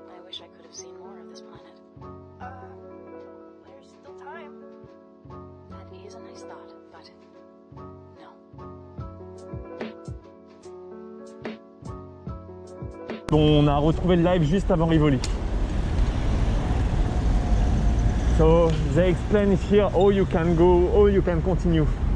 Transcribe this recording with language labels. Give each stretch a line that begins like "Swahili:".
English: wish I could have seen more of this planet. There's still time. That is a nice thought, but no.
French: On a retrouvé le live juste avant Rivoli.
English: So they explain here how you can go, how you can continue.